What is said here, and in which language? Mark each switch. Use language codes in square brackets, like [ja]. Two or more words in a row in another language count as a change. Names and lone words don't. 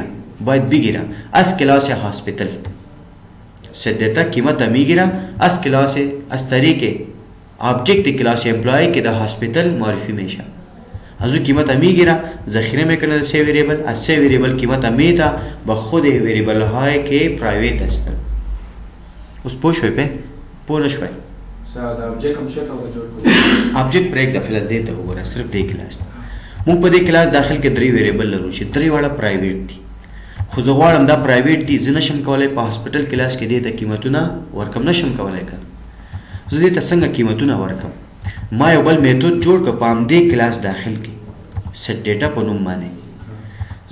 [fa] باید بگیره از [en] class hospital. [fa] ست دیتا قیمت میگیره از کلاس، از طریق [en] object class employee [fa] که در هاسپیتال معرفی میشه. از او قیمت میگیره، ذخیره میکنه در سه وریبل، از سه وریبل قیمت میده به خود وریبل هایی که پرایویت هستن. [ps] اوس پوه شوی په؟ پوه نه شوی؟ آبجکت پر [fa] یک دفعه [ps] دی ته وګوره، صرف دی کلاس مونږ په دې کلاس داخل کې درې وریبل لرو چې درې واړه پرایویت دي، خو زه غواړم دا پرایویت دي، زه نشم کولی په [en] hospital class [ps] کې دې ته قیمتونه ورکم، نشم کولی که زه دې ته څنګه قیمتونه ورکم. ما یو بل میتود جوړ کړ په همدې کلاس داخل کې سیټ ډیټا په نوم باندې.